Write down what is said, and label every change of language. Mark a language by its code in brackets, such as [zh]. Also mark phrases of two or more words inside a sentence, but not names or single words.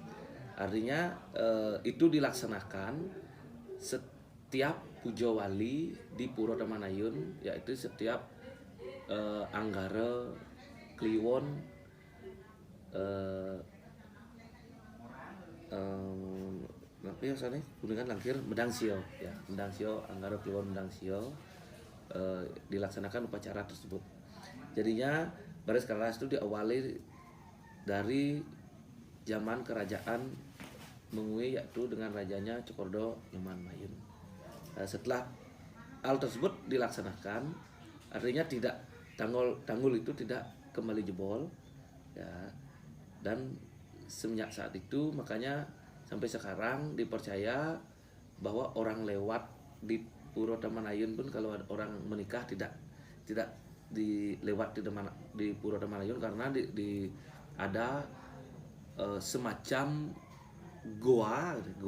[id] Artinya itu dilaksanakan setiap puja wali di Puro Tamanayun, yaitu setiap Anggara Kliwon tapi yang sana Kuningan Langkir Medang Sio ya, Medang Sio Anggara Kliwon Medang Sio dilaksanakan upacara tersebut. Jadinya baris kelaras itu diawali dari zaman kerajaan Mengui, yaitu dengan rajanya Cokordo Nyoman Mayun. Setelah hal tersebut dilaksanakan, artinya tidak tanggul itu tidak kembali jebol ya, dan semenjak saat itu makanya sampai sekarang dipercaya bahwa orang lewat di Puro Tamanayun pun kalau ada orang menikah tidak dilewat di Puro Tamanayun, karena ada semacam goa